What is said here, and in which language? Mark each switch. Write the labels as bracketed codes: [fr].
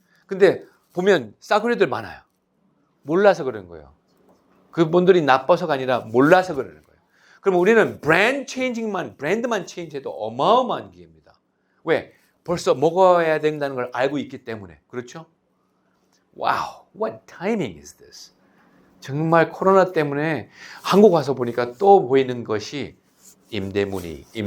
[ko] 근데 보면 싸구려들 많아요. 몰라서 그런 거예요. 그분들이 나빠서가 아니라 몰라서 그러는 거예요. 그럼 우리는 브랜드만 체인지해도 어마어마한 기회입니다. 왜? 벌써 먹어야 된다는 걸 알고 있기 때문에. 그렇죠? [en] 와우, what timing is this? [ko] 정말 코로나 때문에 한국 와서 보니까 또 보이는 것이 임대문이.